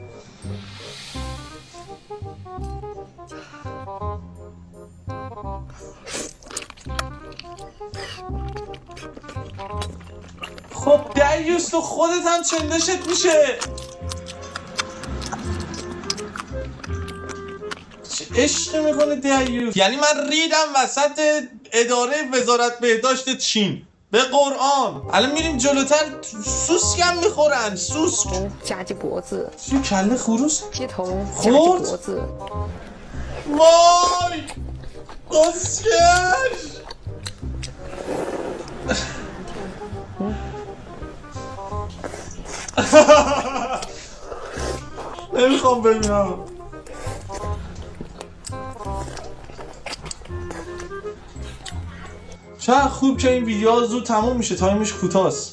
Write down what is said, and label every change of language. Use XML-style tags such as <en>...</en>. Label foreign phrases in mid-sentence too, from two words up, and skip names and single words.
<fa>خب دیوس تو خودت هم چندشت میشه. چه عشق میکنه دیوس. یعنی من ریدم وسط اداره وزارت بهداشت چین به قرآن. الان میریم جلوتر سوسک هم میخورن. سوسک</fa> <zh>夹起脖子，</zh> <fa>چی کله خروس</fa> <zh>街头夹起</zh> <fa>خورد؟</fa> <zh>脖子，</zh> <fa>وای قسکش. نمیخوام ببینم. چه خوب که این ویدیو زود تموم میشه، تایمش کوتاست.</fa>